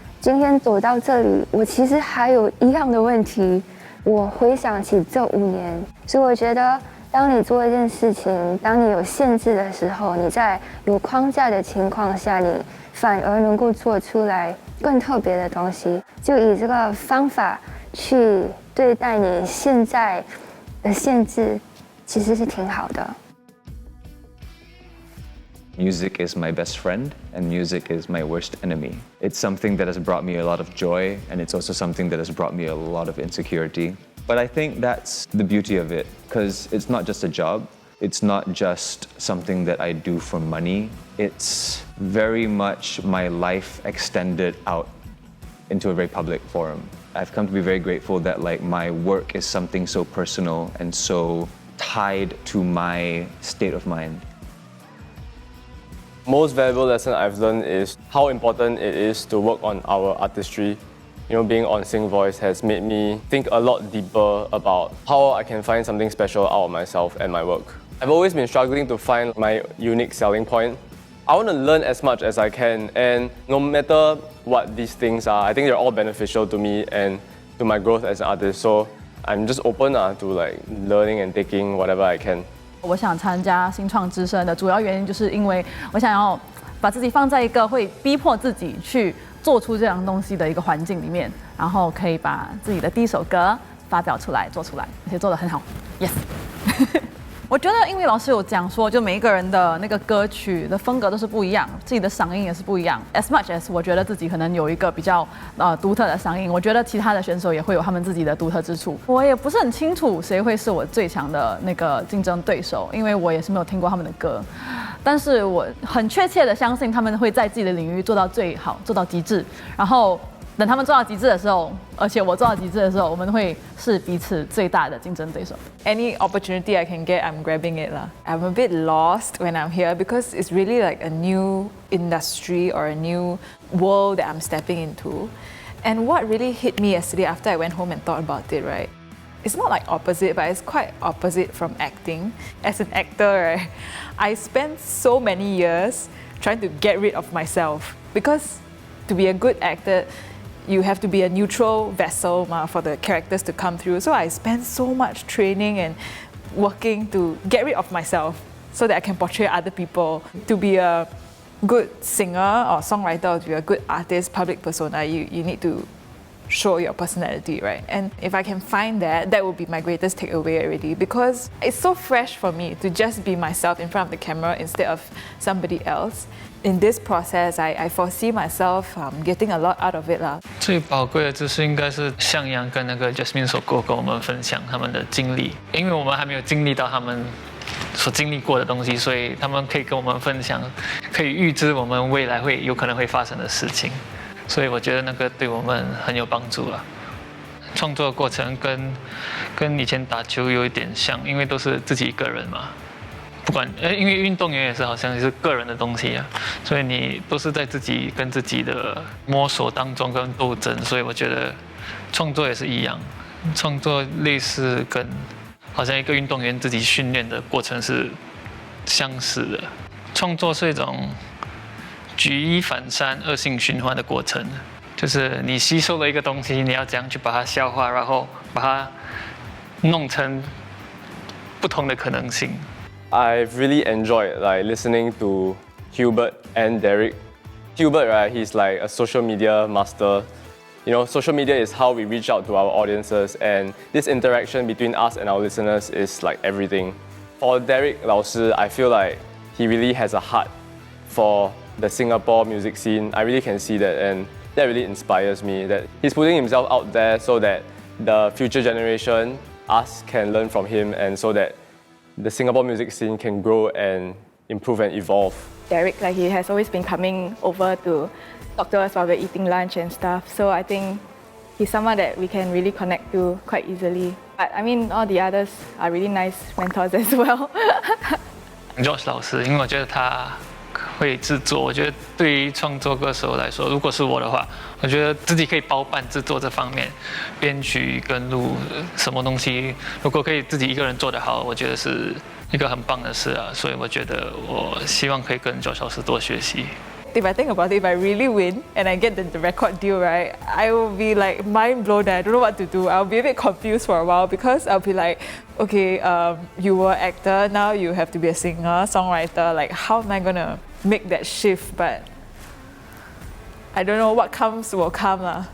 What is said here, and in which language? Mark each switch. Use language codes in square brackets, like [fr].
[zh] 今天走到这里，我其实还有一样的问题，我回想起这5年，所以我觉得当你做一件事情，当你有限制的时候，你在有框架的情况下，你反而能够做出来更特别的东西。就以这个方法去对待你现在的限制，其实是挺好的。 [en] Music is my best friend and music is my worst enemy. It's something that has brought me a lot of joy and it's also something that has brought me a lot of insecurity. But I think that's the beauty of it, because it's not just a job. It's not just something that I do for money. It's very much my life extended out into a very public forum. I've come to be very grateful that my work is something so personal and so tied to my state of mind. Most valuable lesson I've learned is how important it is to work on our artistry. You know, being on SingVoice has made me think a lot deeper about how I can find something special out of myself and my work. I've always been struggling to find my unique selling point. I want to learn as much as I can, and no matter what these things are, I think they're all beneficial to me and to my growth as an artist. So I'm just open to like learning and taking whatever I can. [zh] 我想参加新创之声的主要原因，就是因为我想要把自己放在一个会逼迫自己去做出这样东西的一个环境里面，然后可以把自己的第一首歌发表出来、做出来，而且做得很好。 [en] Yes 。 [zh] 我觉得，因为老师有讲说，就每一个人的那个歌曲的风格都是不一样，自己的嗓音也是不一样。 [en] As much as [zh] 我觉得自己可能有一个比较独特的嗓音，我觉得其他的选手也会有他们自己的独特之处。我也不是很清楚谁会是我最强的那个竞争对手，因为我也是没有听过他们的歌。但是我很确切的相信他们会在自己的领域做到最好，做到极致。然后等他们做到极致的时候，而且我做到极致的时候，我们会是彼此最大的竞争对手。 [en] Any opportunity I can get, I'm grabbing it lah. I'm a bit lost when I'm here because it's really like a new industry or a new world that I'm stepping into. And what really hit me yesterday after I went home and thought about it, right? It's not like opposite, but it's quite opposite from acting. As an actor, right, I spent so many years trying to get rid of myself because to be a good actor, you have to be a neutral vessel for the characters to come through. So I spent so much training and working to get rid of myself so that I can portray other people. To be a good singer or songwriter, or to be a good artist, public persona, you need to show your personality, right? And if I can find that, that would be my greatest takeaway already, because it's so fresh for me to just be myself in front of the camera instead of somebody else. In this process, I foresee myself getting a lot out of it lah. [zh] 最宝贵的知识应该是向阳跟那个 Jasmine Sokko 跟我们分享他们的经历，因为我们还没有经历到他们所经历过的东西，所以他们可以跟我们分享，可以预知我们未来有可能会发生的事情，所以我觉得那个对我们很有帮助了。创作过程跟以前打球有一点像，因为都是自己一个人嘛。不管因为运动员也是好像是个人的东西啊，所以你都是在自己跟自己的摸索当中跟斗争，所以我觉得创作也是一样，创作类似跟好像一个运动员自己训练的过程是相似的。创作是一种举一反三、恶性循环的过程，就是你吸收了一个东西，你要怎样去把它消化，然后把它弄成不同的可能性。 [en] I've really enjoyed like listening to Hubert and Derrick. Hubert, right, he's like a social media master. You know, social media is how we reach out to our audiences, and this interaction between us and our listeners is like everything. For Derrick 老师, I feel like he really has a heart for the Singapore music scene. I really can see that, and that really inspires me, that he's putting himself out there so that the future generation, us, can learn from him, and so that the Singapore music scene can grow and improve and evolve. Derrick, like he has always been coming over to talk to us while we're eating lunch and stuff. So I think he's someone that we can really connect to quite easily. But I mean, all the others are really nice mentors as well. [zh] Josh 老师，因为我觉得他会制作，我觉得对于创作歌手来说，如果是我的话，我觉得自己可以包办制作这方面，编曲跟录什么东西，如果可以自己一个人做得好，我觉得是一个很棒的事啊。所以我觉得我希望可以跟 Josh 老师多学习。 [en] If I think about it, if I really win and I get the record deal, right, I will be like mind blown and I don't know what to do. I'll be a bit confused for a while because I'll be like, okay, you were an actor, now you have to be a singer, songwriter. Like, how am I gonna make that shift? But I don't know, what comes will come lah.